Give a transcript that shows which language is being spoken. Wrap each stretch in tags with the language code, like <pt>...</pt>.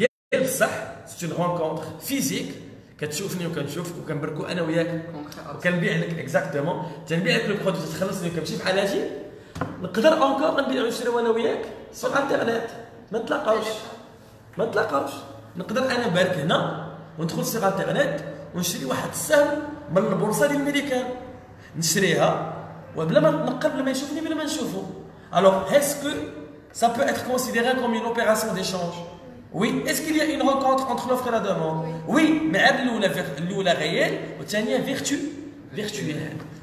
<fr>C'est une rencontre physique.</fr> <ar>كتشوفني وكنشوفك وكنبركو انا وياك وكنبيع لك اكزاكتومون تنبيع لك لو برودوي تخلصني وكنمشي بحال هادي نقدر اونكور نبيع ونشريو انا وياك سوغ انترنت ما نتلاقاوش نقدر انا نبارك هنا وندخل سوغ انترنت ونشري واحد السهم من البورصه ديال الميريكان نشريها وبلا ما نقر بلا ما يشوفني بلا ما نشوفو.</ar> <fr>Alors est-ce que ça peut être considéré comme une opération d'échange? Oui. Est-ce qu'il y a une rencontre entre l'offre et la demande? Oui. Mais</fr> <ar>l'oula</ar> <fr>réelle, ou</fr> <ar>tania</ar> <fr>virtuelle.</fr>